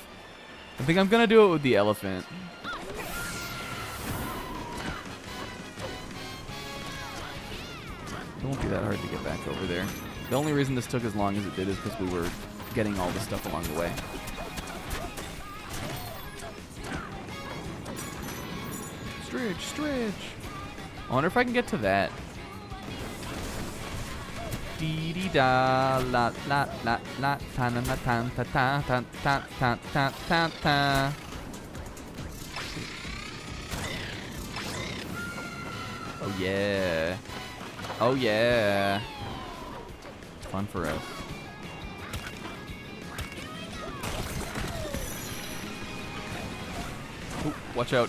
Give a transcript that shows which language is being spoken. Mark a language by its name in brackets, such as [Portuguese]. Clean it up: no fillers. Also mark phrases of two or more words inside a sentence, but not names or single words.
[English] I think I'm gonna do it with the elephant. It won't be that hard to get back over there. The only reason this took as long as it did is because we were getting all the stuff along the way. Stretch. I wonder if I can get to that. Dee dee da la la la la ta na na ta ta ta ta ta ta ta ta ta. Oh yeah. Oh yeah. It's fun for us. Ooh, watch out.